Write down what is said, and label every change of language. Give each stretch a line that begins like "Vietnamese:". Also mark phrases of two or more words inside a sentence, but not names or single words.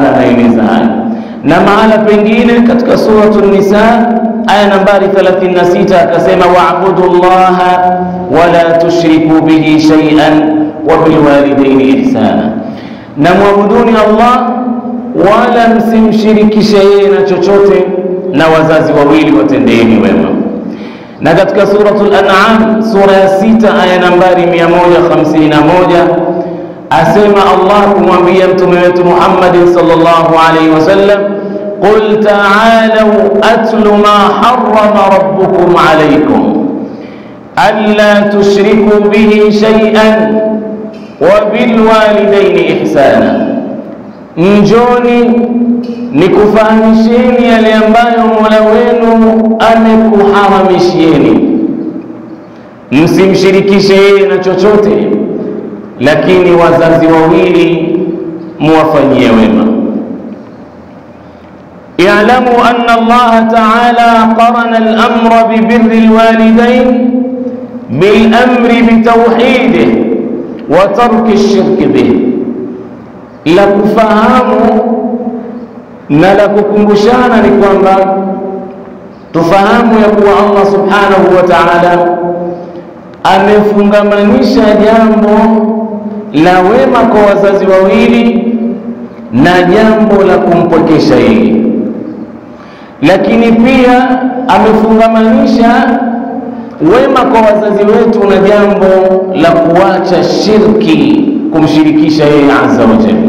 Swahili: ta'ala anaeleza haya, na mahala pengine katika suratul Nisa aya nambari 36 akasema
Arabic: واعبدوا الله ولا تشركوا به شيئا وبالوالدين إحسانا,
Swahili: na muabuduni Allah wala msimshirikishe yeye na chochote, na wazazi wawili watendeeni wema. Na katika suratul An'am sura ya 6 aya nambari 151 asema Allah kumwambia mtume wetu Muhammad
Arabic: صلى الله عليه وسلم, قل تعالوا أتل ما حرم ربكم عليكم ألا تشركوا به شيئا وبالوالدين إحسانا,
Swahili: njoni nikufahamisheni yale ambayo Mola wenu amekuharamishieni, msimshirikishe yeye na chochote, lakini wazazi wawili muwafanyie wema.
Arabic: اعلم أن الله تعالى قرن الأمر ببر الوالدين بالأمر بتوحيده وترك الشرك به.
Swahili: La kufahamu na la kukumbushana ni kwamba tufahamu ya kuwa Allah
Arabic: سبحانه وتعالى
Swahili: amefungamanisha jambo la wema kwa wazazi wawili na jambo la kumpokesha yeye, lakini pia amefungamanisha wema kwa wazazi wetu na jambo la kuacha shirki, kumshirikisha yeye
Arabic: عز وجل.